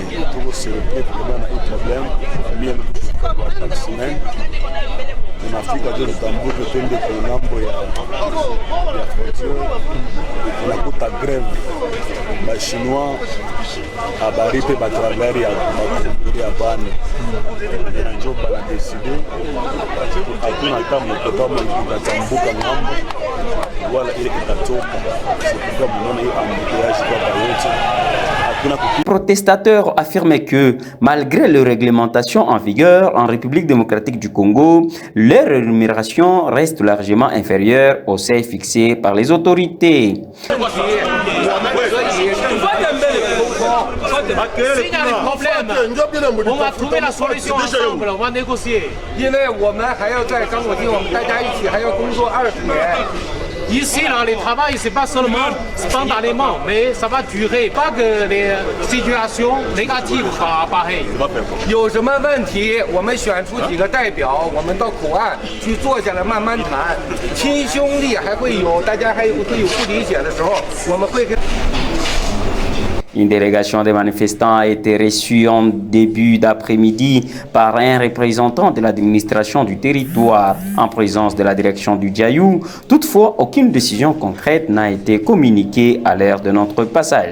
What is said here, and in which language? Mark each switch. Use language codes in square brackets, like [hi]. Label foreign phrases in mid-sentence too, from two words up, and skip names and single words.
[sw] Tunafika tu tutambuke twende kwa ngambo ya frontiere, tunakuta greve ba chinois abaripe ba travailleurs ya bakuri abana na njo bana décider hakuna kama kama itatambuka ngambo wala ile itatoka sikuwa mnaona hiyo embouteillage kwa bayote. [fr] Les protestateurs affirmaient que, malgré les réglementations en vigueur en République démocratique du Congo, leur rémunération reste largement inférieure aux seuils fixés par les autorités. S'il y a des problèmes, on va trouver la solution ensemble, on va négocier. Ici, là, les travail, c'est pas seulement spontanément, mais ça va durer. Pas que les situations négatives soient pareilles. [zh] 有什么问题，我们选出几个代表，我们到口岸去坐下来慢慢谈。亲兄弟还会有，大家还会有不理解的时候，我们会跟。 [fr] Une délégation des manifestants a été reçue en début d'après-midi par un représentant de l'administration du territoire en présence de la direction du GIU. Toutefois, aucune décision concrète n'a été communiquée à l'heure de notre passage.